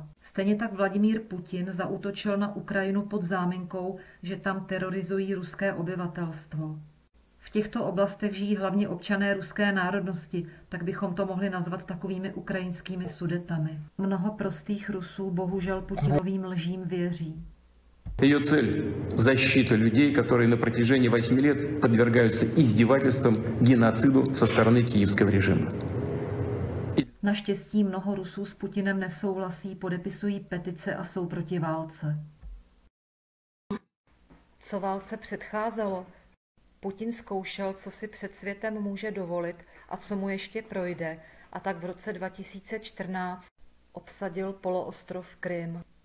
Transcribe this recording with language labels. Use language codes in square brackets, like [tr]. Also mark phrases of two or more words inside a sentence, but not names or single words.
[cs] Stejně tak Vladimír Putin zaútočil na Ukrajinu pod záminkou, že tam terorizují ruské obyvatelstvo. V těchto oblastech žijí hlavně občané ruské národnosti, tak bychom to mohli nazvat takovými ukrajinskými Sudetami. Mnoho prostých Rusů bohužel Putinovým lžím věří. [ru] Ее цель – защита людей, которые на протяжении 8 лет подвергаются издевательствам, геноциду со стороны киевского режима. [cs] Naštěstí mnoho Rusů s Putinem nesouhlasí, podepisují petice a jsou proti válce. Co válce předcházelo? Putin zkoušel, co si před světem může dovolit a co mu ještě projde, a tak v roce 2014 obsadil poloostrov Krym.